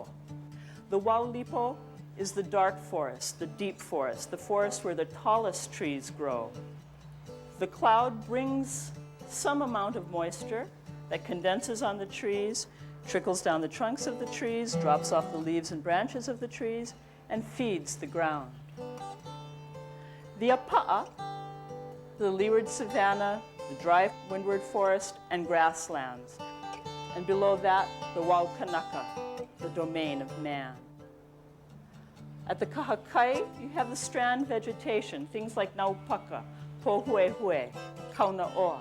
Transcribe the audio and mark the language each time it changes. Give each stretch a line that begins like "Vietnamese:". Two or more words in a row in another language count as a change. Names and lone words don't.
English: The Waulipo is the dark forest, the deep forest, the forest where the tallest trees grow. The cloud brings some amount of moisture that condenses on the trees, trickles down the trunks of the trees, drops off the leaves and branches of the trees, and feeds the ground. The apaʻa, the leeward savanna, the dry windward forest, and grasslands. And below that, the Waukanaka, the domain of man. At the kahakai, you have the strand vegetation, things like naupaka, pohuehue, kaunaoa.